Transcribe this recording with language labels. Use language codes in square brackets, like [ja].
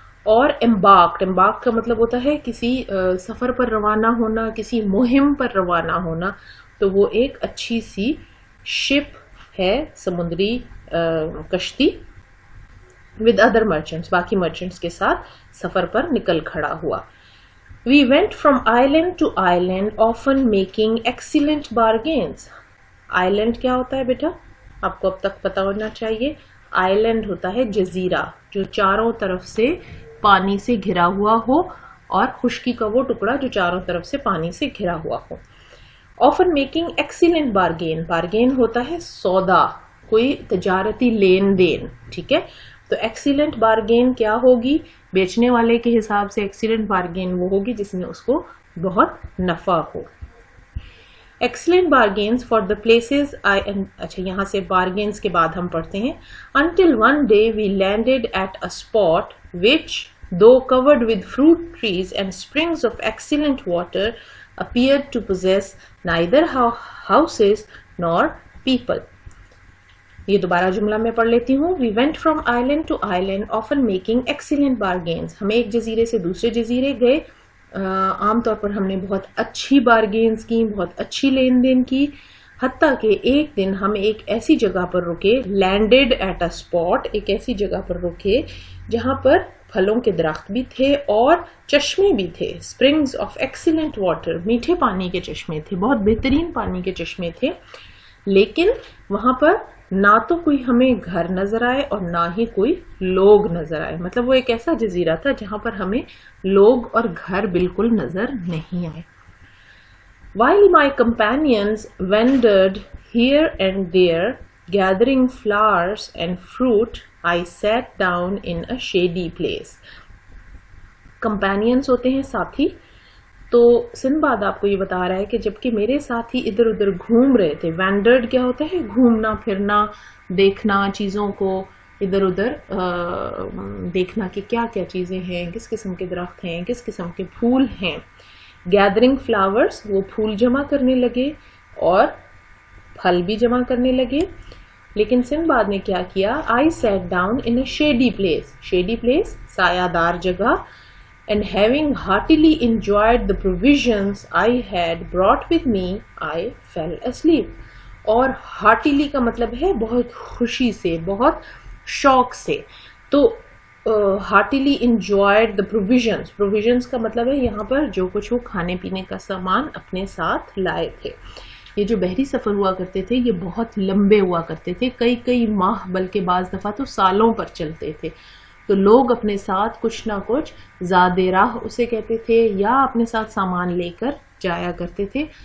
[ur] اور امبارک کا مطلب ہوتا ہے کسی سفر پر روانہ ہونا, کسی مہم پر روانہ ہونا. تو وہ ایک اچھی سی شپ ہے, سمندری کشتی, [en] with other merchants, [ur] باقی مرچنٹس کے ساتھ سفر پر نکل کھڑا ہوا. [en] We went from island to island, often making excellent bargains. [ur] Island کیا ہوتا ہے بیٹا؟ آپ کو اب تک پتا ہونا چاہیے. آئیلینڈ ہوتا ہے جزیرہ جو چاروں طرف سے پانی سے گھرا ہوا ہو, اور خشکی کا وہ ٹکڑا جو چاروں طرف سے پانی سے گھرا ہوا ہو. [en] often making excellent bargain, [ur] bargain ہوتا ہے سودا, کوئی تجارتی لین دین, ٹھیک ہے. تو ایکسیلنٹ بارگین کیا ہوگی؟ بیچنے والے کے حساب سے ایکسیلنٹ بارگین وہ ہوگی جس میں اس کو بہت نفع ہو. [en] excellent bargains for the places [ur] اچھا یہاں سے بارگینز کے بعد ہم پڑھتے ہیں. [en] until one day we landed at a spot which, though covered with fruit trees and springs of excellent water, appeared to possess neither houses nor people. [ur] یہ دوبارہ جملہ میں پڑھ لیتی ہوں. [en] We went from island to island, often making excellent bargains. [ur] ہم ایک جزیرے سے دوسرے جزیرے گئے, عام طور پر ہم نے بہت اچھی بارگینز کی, بہت اچھی لین دین کی, حتیٰ کہ ایک دن ہم ایک ایسی جگہ پر رکے, [en] landed at a spot, [ur] ایک ایسی جگہ پر رکے جہاں پر پھلوں کے درخت بھی تھے اور چشمے بھی تھے. [en] springs of excellent water, [ur] میٹھے پانی کے چشمے تھے, بہت بہترین پانی کے چشمے تھے. لیکن وہاں پر نہ تو کوئی ہمیں گھر نظر آئے اور نہ ہی کوئی لوگ نظر آئے. مطلب وہ ایک ایسا جزیرہ تھا جہاں پر ہمیں لوگ اور گھر بالکل نظر نہیں آئے. [en] While my companions wandered here and there, gathering flowers and fruit, I sat down in a shady place. [ur] Companions ہوتے ہیں ساتھی. تو سنباد آپ کو یہ بتا رہا ہے کہ جبکہ میرے ساتھی ادھر ادھر گھوم رہے تھے. وینڈرڈ کیا ہوتا ہے؟ گھومنا پھرنا, دیکھنا چیزوں کو, ادھر ادھر دیکھنا کہ کیا کیا چیزیں ہیں, کس قسم کے درخت ہیں, کس قسم کے پھول ہیں. [en] gathering flowers, [ur] وہ پھول جمع کرنے لگے اور پھل بھی جمع کرنے لگے. لیکن سنباد نے کیا کیا؟ [en] I sat down in a shady place. [ur] shady place سایہ دار جگہ. [en] And having heartily enjoyed the provisions I had brought with me, I fell asleep. [ur] اور heartily کا مطلب ہے بہت خوشی سے, بہت شوق سے. [en] تو heartily enjoyed the provisions. [ur] provisions کا مطلب ہے یہاں پر جو کچھ وہ کھانے پینے کا سامان اپنے ساتھ لائے تھے. یہ جو بحری سفر ہوا کرتے تھے یہ بہت لمبے ہوا کرتے تھے, کئی ماہ بلکہ بعض دفعہ تو سالوں پر چلتے تھے. تو لوگ اپنے ساتھ کچھ نہ کچھ زادِ راہ اسے کہتے تھے, یا اپنے ساتھ سامان لے کر جایا کرتے تھے.